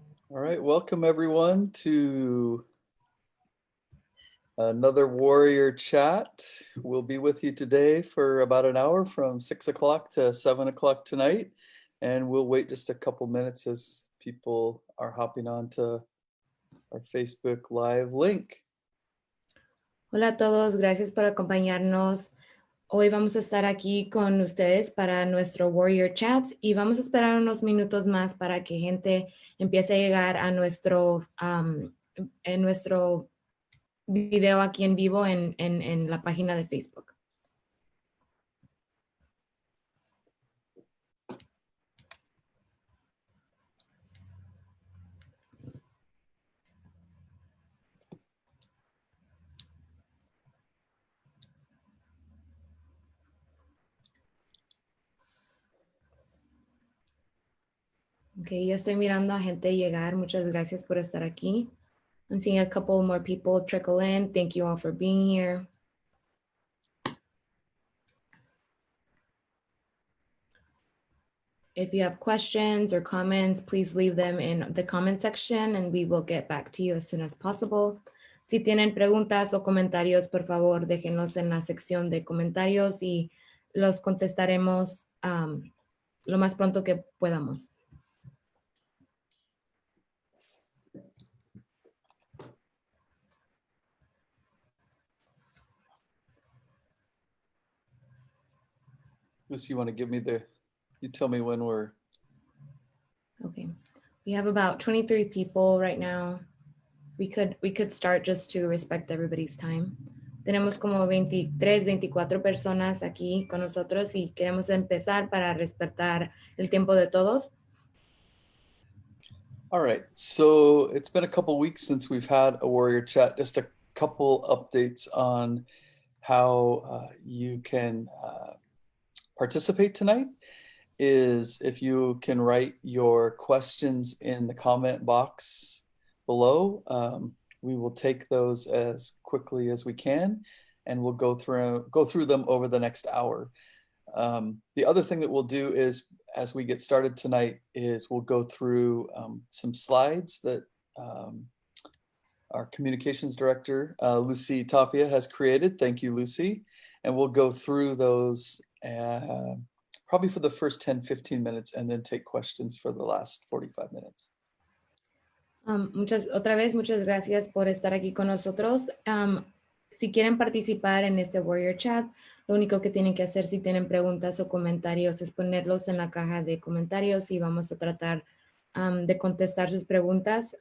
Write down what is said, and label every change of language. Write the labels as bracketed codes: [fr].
[en] All right, welcome everyone to another Warrior Chat. We'll be with you today for about an hour from 6 o'clock to 7 o'clock tonight. And we'll wait just a couple minutes as people are hopping on to our Facebook Live link. [es] Hola a todos, gracias por acompañarnos. Hoy vamos a estar aquí con ustedes para nuestro Warrior Chat y vamos a esperar unos minutos más para que gente empiece a llegar a nuestro video aquí en vivo en la página de Facebook. Ok, ya estoy mirando a gente llegar. Muchas gracias por estar aquí. [en] I'm seeing a couple more people trickle in. Thank you all for being here. If you have questions or comments, please leave them in the comment section and we will get back to you as soon as possible. [es] Si tienen preguntas o comentarios, por favor, déjenlos en la sección de comentarios y los contestaremos lo más pronto que podamos. [en] Lucy, you want to give me you tell me when we're... Okay, we have about 23 people right now. We could start just to respect everybody's time. [es] Tenemos como 23, 24 personas aquí con nosotros y queremos empezar para respetar el tiempo de todos. [en] All right, so it's been a couple weeks since we've had a Warrior Chat. Just a couple updates on how you can participate tonight is if you can write your questions in the comment box below. We will take those as quickly as we can, and we'll go through them over the next hour. The other thing that we'll do is, as we get started tonight, is we'll go through some slides that our communications director, Lucy Tapia, has created. Thank you, Lucy. And we'll go through those probably for the first 10-15 minutes and then take questions for the last 45 minutes. [es] Otra vez, muchas gracias por estar aquí con nosotros. Si quieren participar en este Warrior Chat, lo único que tienen que hacer si tienen preguntas o comentarios es ponerlos en la caja de comentarios y vamos a tratar de contestar sus preguntas.